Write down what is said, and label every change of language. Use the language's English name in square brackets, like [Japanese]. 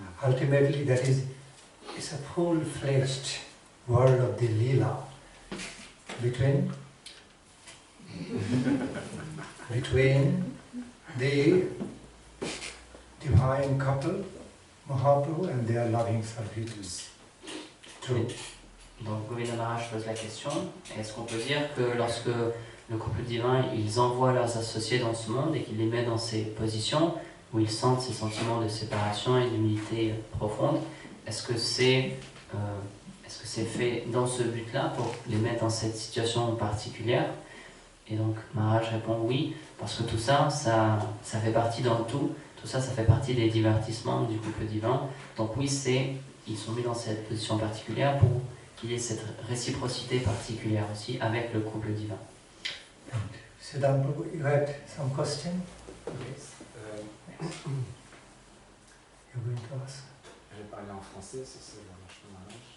[English] Ultimately, that is a full-fledged world of the Leela between the divine couple, Mahaprabhu, and their loving servitors. True. [French] Donc Govinda Maharaj pose la question, est-ce qu'on peut dire que lorsque le couple divin, ils envoient leurs associés dans ce monde et qu'ils les mettent dans ces positions où ils sentent ces sentiments de séparation et d'humilité profonde, est-ce que c'est fait dans ce but-là pour les mettre dans cette situation particulière? Et donc Maharaj répond oui, parce que tout ça, ça fait partie dans le tout. Tout ça, ça fait partie des divertissements du couple divin. Donc oui, ils sont mis dans cette position particulière pour qu'il y ait cette réciprocité particulière aussi avec le couple divin. [English] Siddham Prabhu, you had some question? Yes. You're going to ask? [French] Je vais parler en français, si ça marche pas mal.